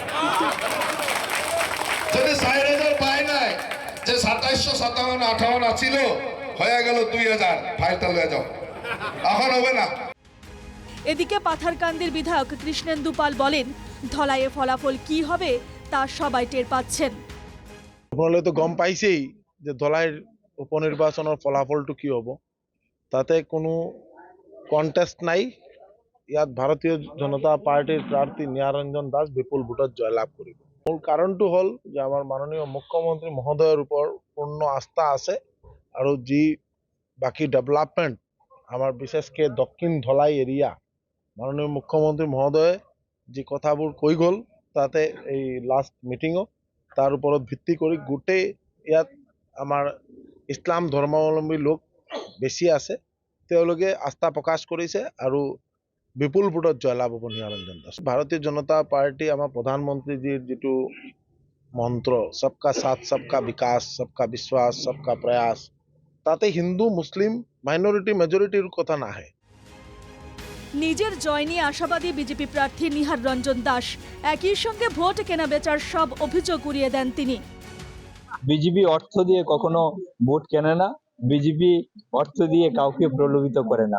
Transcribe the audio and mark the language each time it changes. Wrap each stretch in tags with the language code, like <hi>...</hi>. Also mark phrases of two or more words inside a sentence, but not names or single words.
<bn>যদি 4000 পাই নাই, যে 2757-58 আছিল হয়ে গেল 2000, ফাইলটা লয়ে যাও, এখন হবে না। এদিকে পাথারকান্দির বিধায়ক কৃষ্ণেন্দু পাল বলেন, ধলাইয়ে ফলাফল কি হবে তা সবাই টের পাচ্ছেন।</bn> <as>আপনারা তো গম পাইছেই যে ধলাইয়ের উপনির্বাচনের ফলাফলটো কি হব। তাতে কোনো কন্টেস্ট নাই। ইয়াত ভারতীয় জনতা পার্টির প্রার্থী নিয়ারঞ্জন দাস বিপুল ভোটত জয়লাভ কৰিব। মূল কাৰণটো হ'ল যে আমাৰ মাননীয় মুখ্যমন্ত্ৰী মহোদয়ৰ ওপৰত পূৰ্ণ আস্থা আছে আৰু যি বাকী ডেভেলপমেণ্ট আমাৰ বিশেষকৈ দক্ষিণ ধলাই এৰিয়া মাননীয় মুখ্যমন্ত্ৰী মহোদয়ে যি কথাবোৰ কৈ গ'ল তাতে এই</as> <en>last meeting,</en> <as>তাৰ ওপৰত ভিত্তি কৰি গোটেই ইয়াত আমাৰ ইছলাম ধৰ্মাৱলম্বী লোক বেছি আছে, তেওঁলোকে আস্থা প্ৰকাশ কৰিছে আৰু বিপুল ভোটত জয়লাভ হ'ব নিৰঞ্জন দাস। ভাৰতীয় জনতা পাৰ্টি আমাৰ প্ৰধানমন্ত্ৰীজীৰ যিটো মন্ত্ৰ</as> <hi>सबका साथ सबका विकास सबका विश्वास सबका प्रयास,</hi> <as>তাতে হিন্দু মুসলিম</as> <en>minority majority</en> <as>কথা নাহে।</as> <bn>নিজের জয় নিয়ে আশাবাদী বিজেপি প্রার্থী নিহার রঞ্জন দাস। একই সঙ্গে ভোট কেনা বেচার সব অভিযোগ উড়িয়ে দেন তিনি। বিজেপি অর্থ দিয়ে কখনো ভোট কেনে না, বিজেপি অর্থ দিয়ে কাউকে প্রলোভিত করে না।</bn>